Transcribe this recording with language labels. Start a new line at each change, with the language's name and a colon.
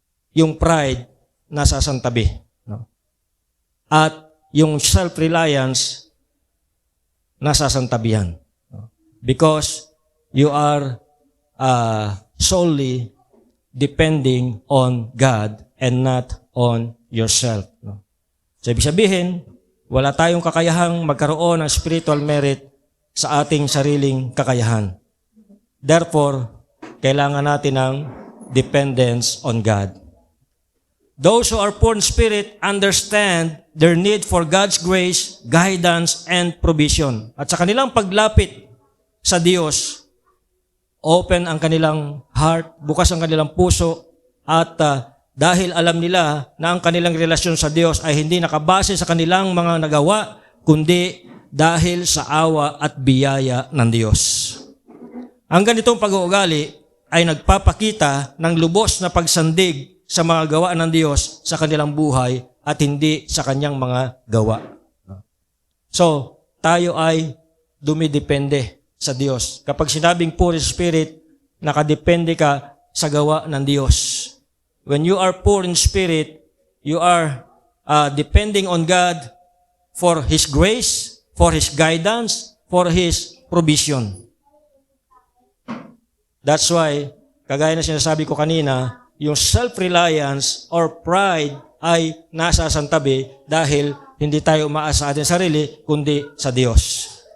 Filipino: Yung pride nasasantabi. No? At yung self-reliance nasasantabihan. No?
English: Because you are solely depending on God and not on yourself. No?
Filipino: So, ibig sabihin, wala tayong kakayahang magkaroon ng spiritual merit sa ating sariling kakayahan. Therefore, kailangan natin ng
English: dependence on God. Those who are poor in spirit understand their need for God's grace, guidance, and provision.
Filipino: At sa kanilang paglapit sa Diyos, open ang kanilang heart, bukas ang kanilang puso, at dahil alam nila na ang kanilang relasyon sa Diyos ay hindi nakabase sa kanilang mga nagawa, kundi dahil sa awa at biyaya ng Diyos. Ang ganitong pag-uugali ay nagpapakita ng lubos na pagsandig sa mga gawa ng Diyos sa kanilang buhay at hindi sa kanyang mga gawa. So, tayo ay dumidepende sa Diyos. Kapag sinabing poor in spirit, nakadepende ka sa gawa ng Diyos.
English: When you are poor in spirit, you are depending on God for His grace, for His guidance, for His provision. That's why,
Filipino: kagaya na sinasabi ko kanina, yung self-reliance or pride ay nasasantabi dahil hindi tayo umaasa sa ating sarili, kundi sa Diyos.